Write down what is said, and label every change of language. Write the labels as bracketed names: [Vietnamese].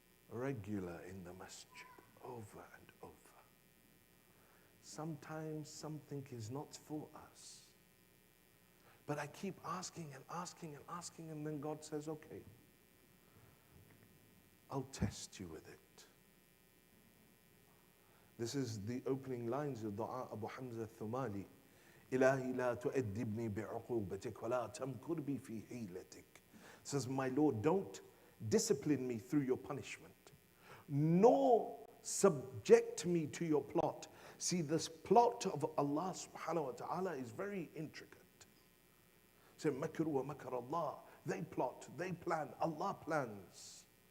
[English] Regular in the masjid, over and over. Sometimes something is not for us. But I keep asking and asking and asking, and then God says, okay, I'll test you with it. This is the opening lines of Dua Abu Hamza Thumali. [Arabic] إلهي لا تؤدبني بعقوبتك ولا تمكر بي في حيلتك. [English] Says, my Lord, don't discipline me through your punishment, nor subject me to your plot. See, this plot of Allah subhanahu wa ta'ala is very intricate. Say, [Arabic] makru wa makar Allah. [English] They plot, they plan, Allah plans.